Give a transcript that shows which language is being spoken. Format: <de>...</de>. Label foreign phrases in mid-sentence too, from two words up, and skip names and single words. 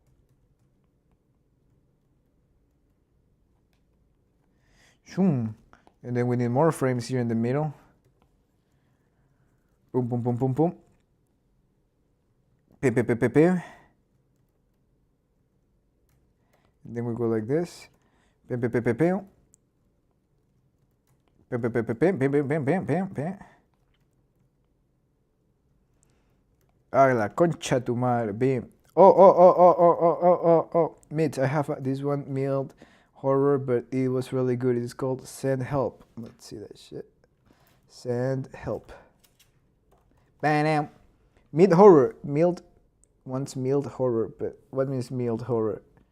<en>Shoom. And then we need more frames here in the middle. Boom, boom, boom, boom, boom. Pim, pim, pim, pim, pim. And then we go like this. Pim, pim, pim, pim, pim. Pim, pim, pim, pim, pim, pim, pim, pim, pim, pim. Ay,</en> <es>la concha tu madre, bam. Oh.</es> <en>Mitch, I have this one mild horror, but it was really good. It's called Send Help. Let's see that shit. Send Help. Bam. Mild horror. Mild. Once mild horror, but what means mild horror?</en>